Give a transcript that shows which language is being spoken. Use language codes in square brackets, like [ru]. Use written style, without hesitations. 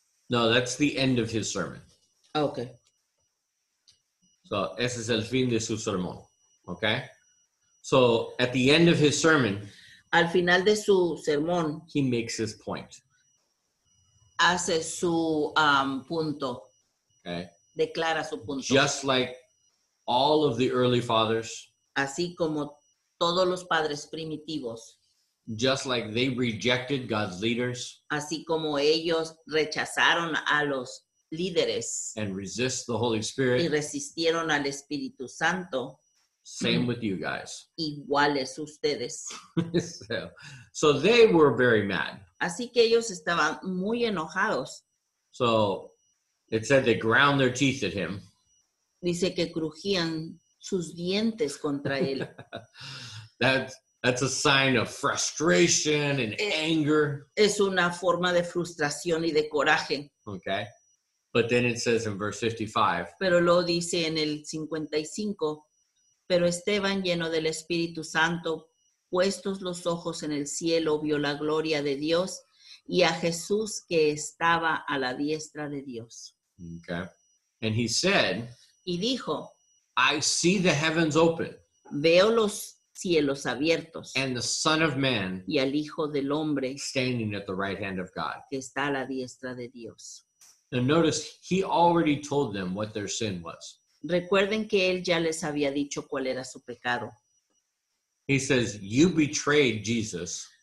[en] No, that's the end of his sermon. Ok. [es] So, ese es el fin de su sermón. [en] Okay? So, at the end of his sermon, [es] Al final de su sermón, [en] he makes his point. [es] hace su punto, [en] Okay? [es] declara su punto. [en] Just like all of the early fathers, [es] Así como todos los padres primitivos, [en] just like they rejected God's leaders [es] así como ellos rechazaron a los líderes [en] and resist the Holy [es] y [en] Spirit, [es] resistieron al Espíritu Santo, [en] same with you guys. [es] iguales ustedes. [en] So they were very mad. [es] Así que ellos estaban muy enojados. [en] So it said they ground their teeth at him. [es] Dice que crujían sus dientes contra él. [en] That's a sign of frustration and anger. [es] Es una forma de frustración y de coraje. [en] Okay. But then it says in verse 55, [es] Pero lo dice en el 55. Pero Esteban, lleno del Espíritu Santo, puestos los ojos en el cielo, vio la gloria de Dios y a Jesús que estaba a la diestra de Dios. [en] okay, and he said, [es] Y dijo, [en] I see the heavens open [es] veo los cielos abiertos [en] and the Son of Man [es] y al Hijo del Hombre [en] standing at the right hand of God. [es] que está a la diestra de Dios. [en] Now notice he already told them what their sin was. [es] Recuerden que él ya les había dicho cuál era su pecado. [en] He says, you betrayed Jesus.